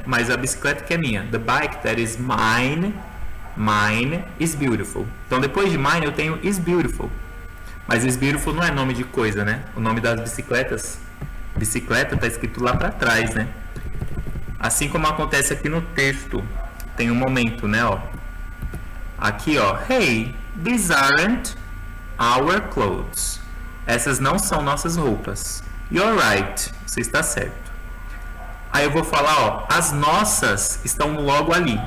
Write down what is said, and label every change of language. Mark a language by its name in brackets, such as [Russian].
[Portuguese] Mas a bicicleta que é minha, [English] the bike that is mine is beautiful. [Portuguese] Então depois de mine eu tenho [English] is beautiful. [Portuguese] Mas is beautiful não é nome de coisa, né? O nome das bicicletas, bicicleta tá escrito lá para trás, né? Assim como acontece aqui no texto, tem um momento, né, ó. Aqui, ó, [English] hey, these aren't our clothes. [Portuguese] Essas não são nossas roupas. [English] You're right, [Portuguese] você está certo. Aí eu vou falar, ó, as nossas estão logo ali.